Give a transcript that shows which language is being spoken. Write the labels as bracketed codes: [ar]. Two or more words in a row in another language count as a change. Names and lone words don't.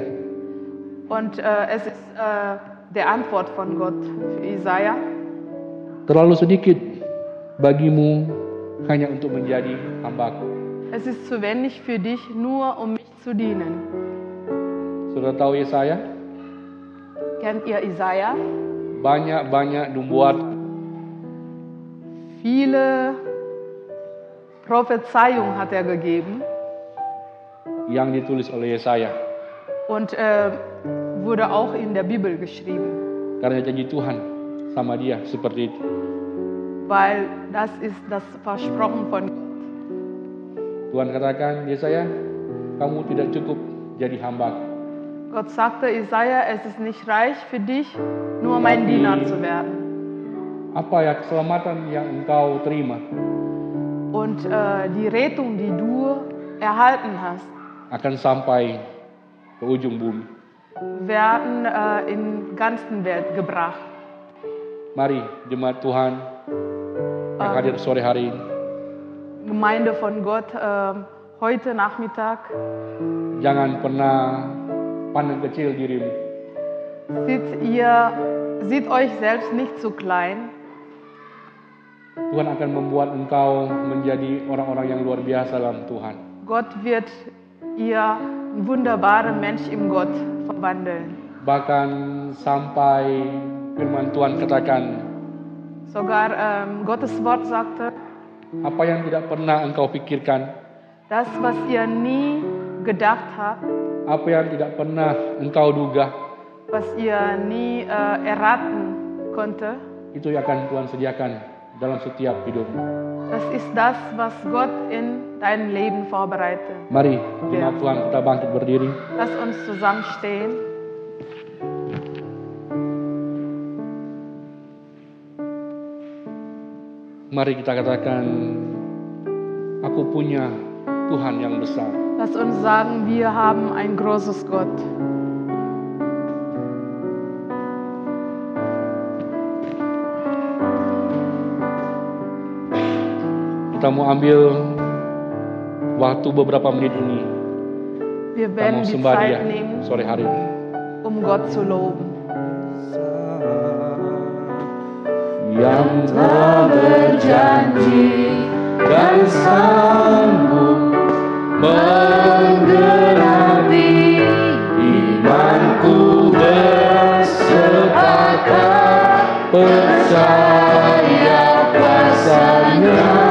[de] und es ist der Antwort von Gott für Isaiah. [id] Terlalu sedikit bagimu hanya untuk menjadi hambaku. [de] Es ist zu wenig für dich, nur um mich zu dienen. [id] Sudah tahu Yesaya? [de] Kennt ihr Isaiah? [id] Banyak-banyak membuat [de] Viele Prophezeiungen hat er gegeben [id] yang ditulis oleh Yesaya. [de] und wurde auch in der Bibel geschrieben, [id] Karena janji Tuhan sama dia seperti itu. [de] weil das ist das Versprochen von Gott. [id] Tuhan katakan, Yesaya, kamu tidak cukup jadi hamba. [de] Gott sagte Isaiah, es ist nicht reich für dich, nur mein [id] Tapi- [de] Diener zu werden. [id] Apa ya keselamatan yang engkau terima [de] Und die Rettung, die du erhalten hast, [id] akan sampai ke ujung bumi. [de] werden in ganzen Welt gebracht. [id] Mari jemaat Tuhan yang hadir sore hari ini, [de] Gemeinde von Gott, heute Nachmittag, [id] jangan pernah pandang kecil dirimu. [de] seht euch selbst nicht zu klein. [id] Tuhan akan membuat engkau menjadi orang-orang yang luar biasa dalam Tuhan. [de] Gott wird ihr ein wunderbarer Mensch im Gott verwandeln. [id] Bahkan sampai firman Tuhan katakan, [de] Sogar Gottes Wort sagte, [id] apa yang tidak pernah engkau pikirkan, [de] das, was ihr nie gedacht habt, [id] apa yang tidak pernah engkau duga, [de] was ihr nie erraten konnte, [id] itu yang akan Tuhan sediakan dalam setiap hidupmu. [de] das ist das, was Gott in deinem Leben vorbereitet. [id] Mari jemaat Tuhan kita bangkit berdiri. [de] Lass uns zusammenstehen. [id] Mari kita katakan, aku punya Tuhan yang besar. [de] Lass uns sagen, wir haben ein großes Gott. [id] Kita mau ambil waktu beberapa menit ini. [de] Wir [id] Kita [de] werden [id] mau [de] die [id] sembah Dia [de] Zeit nehmen, [id] sore hari ini. [de] um Gott zu loben. [id] Yang telah berjanji dan sanggup menggenapi imanku bersepakat percaya kuasanya.